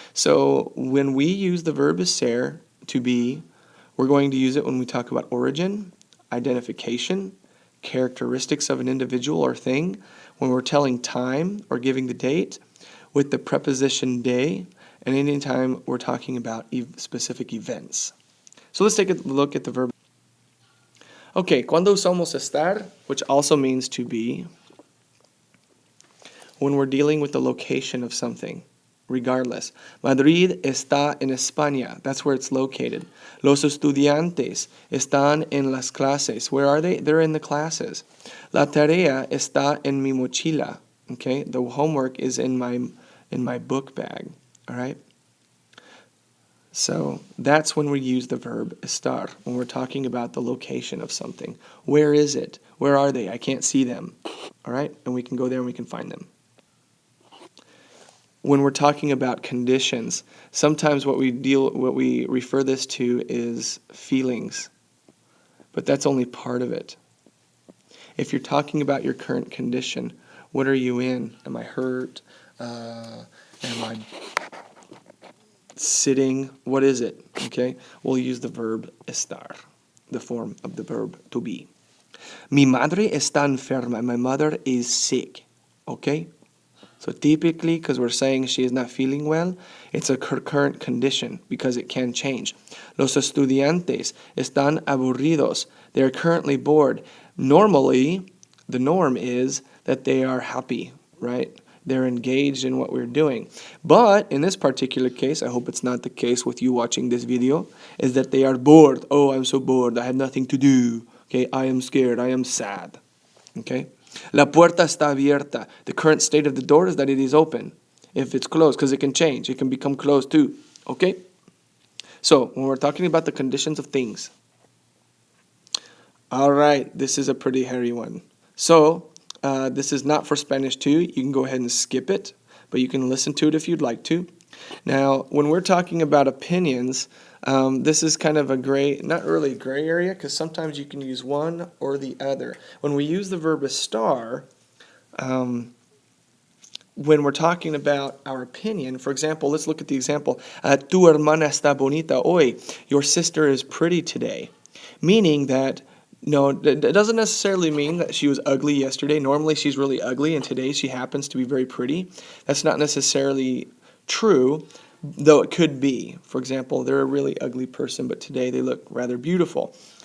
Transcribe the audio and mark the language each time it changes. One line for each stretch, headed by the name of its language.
English: So when we use the verb ser, to be, we're going to use it when we talk about origin, identification, characteristics of an individual or thing, when we're telling time or giving the date, with the preposition de, and anytime we're talking about specific events. So let's take a look at the verb. Okay,
Spanish: cuando usamos estar,
English: which also means to be, when we're dealing with the location of something, regardless.
Spanish: Madrid está en España.
English: That's where it's located.
Spanish: Los estudiantes están en las clases.
English: Where are they? They're in the classes.
Spanish: La tarea está en mi mochila.
English: Okay, the homework is in my book bag. All right. So that's when we use the verb estar, when we're talking about the location of something. Where is it? Where are they? I can't see them. All right, and we can go there and we can find them. When we're talking about conditions, sometimes what we refer this to is feelings, but that's only part of it. If you're talking about your current condition, what are you in? Am I hurt? Am I sitting? What is it? Okay, we'll use the verb estar, the form of the verb to be.
Spanish: Mi madre está enferma.
English: My mother is sick. Okay? So typically, because we're saying she is not feeling well, it's a current condition because it can change.
Spanish: Los estudiantes están aburridos.
English: They are currently bored. Normally, the norm is that they are happy, right? They're engaged in what we're doing. But in this particular case, I hope it's not the case with you watching this video, is that they are bored. Oh, I'm so bored. I have nothing to do. Okay, I am scared. I am sad. Okay?
Spanish: La puerta está abierta.
English: The current state of the door is that it is open. If it's closed, because it can change. It can become closed too. Okay? So, when we're talking about the conditions of things. All right, this is a pretty hairy one. So, this is not for Spanish 2. You can go ahead and skip it, but you can listen to it if you'd like to. Now, when we're talking about opinions, this is kind of a gray, not really gray area, because sometimes you can use one or the other. When we use the verb estar, when we're talking about our opinion, for example, let's look at the example.
Spanish: Tu hermana está bonita hoy.
English: Your sister is pretty today. Meaning that, no, it doesn't necessarily mean that she was ugly yesterday. Normally she's really ugly, and today she happens to be very pretty. That's not necessarily true, though it could be. For example, they're a really ugly person, but today they look rather beautiful.